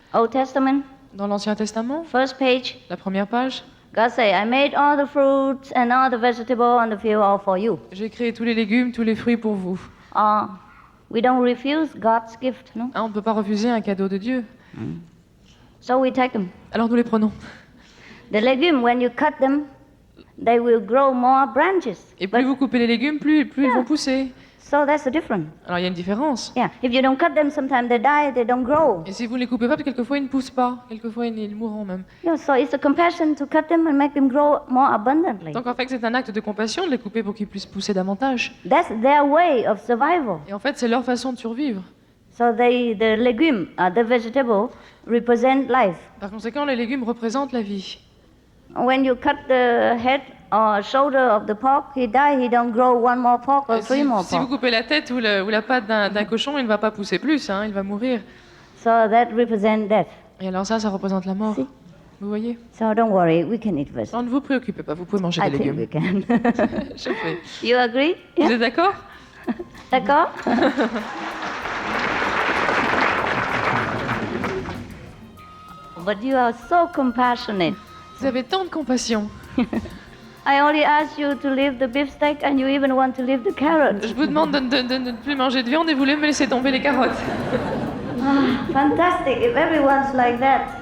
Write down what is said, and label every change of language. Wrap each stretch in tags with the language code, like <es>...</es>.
<en>Old Testament?</en> <fr>Dans l'Ancien Testament?</fr> <en>First page?</en> <fr>La première page?</fr> <en>God say, I made all the fruits and all the vegetables on the field all for you.</en> <fr>J'ai créé tous les légumes, tous les fruits pour vous.</fr> <en>We don't refuse God's gift, no?</en> <fr>On ne peut pas refuser un cadeau de Dieu.</fr> <en>So we take them.</en> <fr>Alors nous les prenons.</fr> <en>The legumes, when you cut them, they will grow more branches.</en> <fr>Et plus vous coupez les légumes, plus ils vont pousser.</fr> <en>So that's the difference.</en> <fr>Alors il y a une différence.</fr> <en>Yeah, if you don't cut them, sometimes they die, they don't grow.</en> <fr>Et si vous ne les coupez pas, quelquefois ils ne poussent pas. Quelquefois ils mourront même.</fr> <en>Yeah, so it's a compassion to cut them and make them grow more abundantly.</en> <fr>Donc en fait c'est un acte de compassion de les couper pour qu'ils puissent pousser davantage.</fr> <en>That's their way of survival.</en> <fr>Et en fait c'est leur façon de survivre.</fr> <en>So the legume, the vegetable, represent life.</en> <fr>Par conséquent les légumes représentent la vie.</fr> <en>When you cut the head or shoulder of the pork, he die, he don't grow one more pork or three more pork.</en> <fr>Si vous coupez la tête ou la patte d'un cochon, il ne va pas pousser plus, hein, il va mourir.</fr> <en>So that represents death.</en> <fr>Et alors ça représente la mort.</fr> <en>See?</en> <fr>Vous voyez?</fr> <en>So don't worry, we can eat vegetables.</en> <fr>Alors ne vous préoccupez pas, vous pouvez manger des légumes.</fr> <en>I think we can.</en> <fr>Je fais.</fr> <en>You agree?</en> <fr>Vous êtes d'accord? D'accord?</fr> <en>But you are so compassionate.</en> <fr>Vous avez tant de compassion.</fr> <en>I only asked you to leave the beef steak and you even want to leave the carrot.</en> <fr>Je vous demande de ne plus manger de viande et vous voulez me laisser tomber les carottes.</fr> <en>Fantastic, if everyone's like that.</en>